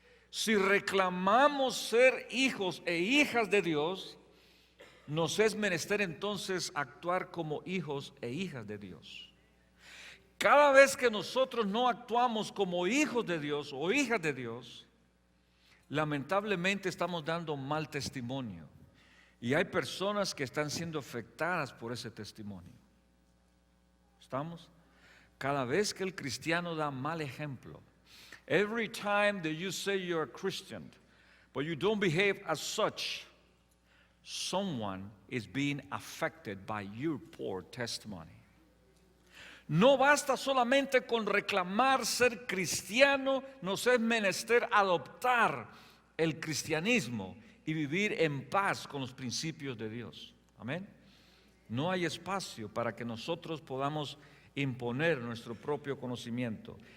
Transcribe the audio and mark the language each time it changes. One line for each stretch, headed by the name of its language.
Spanish: Si reclamamos ser hijos e hijas de Dios, nos es menester entonces actuar como hijos e hijas de Dios. Cada vez que nosotros no actuamos como hijos de Dios o hijas de Dios, lamentablemente estamos dando mal testimonio. Y hay personas que están siendo afectadas por ese testimonio. ¿Estamos? Cada vez que el cristiano da mal ejemplo,
English: every time that you say you're a Christian, but you don't behave as such, someone is being affected by your poor testimony.
Spanish: No basta solamente con reclamar ser cristiano, nos es menester adoptar el cristianismo y vivir en paz con los principios de Dios. Amén. No hay espacio para que nosotros podamos imponer nuestro propio conocimiento.